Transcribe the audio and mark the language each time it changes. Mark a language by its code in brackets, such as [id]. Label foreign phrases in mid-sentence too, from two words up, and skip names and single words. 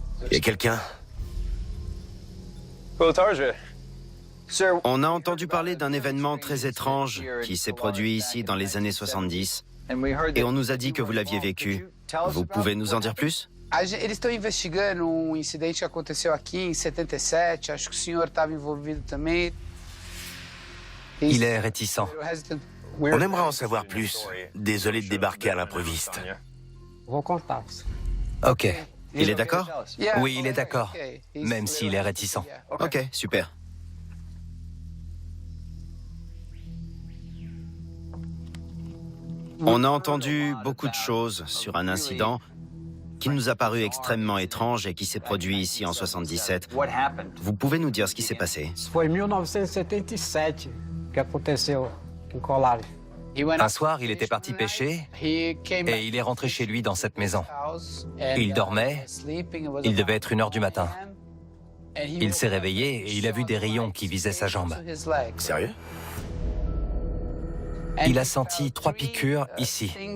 [fr] Y a quelqu'un? On a entendu parler d'un événement très étrange qui s'est produit ici dans les années 70. Et on nous a dit que vous l'aviez vécu. Vous pouvez nous en dire plus? [pt] Eles estão investigando incidente que aconteceu aqui em 77. Acho que o senhor estava envolvido também. [fr] Il est réticent. On aimerait en savoir plus. Désolé de débarquer à l'improviste. Ok. Il est d'accord? Oui, il est d'accord, même s'il est réticent. Ok, super. On a entendu beaucoup de choses sur un incident qui nous a paru extrêmement étrange et qui s'est produit ici en 77. Vous pouvez nous dire ce qui s'est passé? [pt] Foi em 1977 que aconteceu em Colares. [fr] Un soir, il était parti pêcher et il est rentré chez lui dans cette maison. Il dormait, il devait être 1h du matin. Il s'est réveillé et il a vu des rayons qui visaient sa jambe. Sérieux? Il a senti 3 piqûres ici.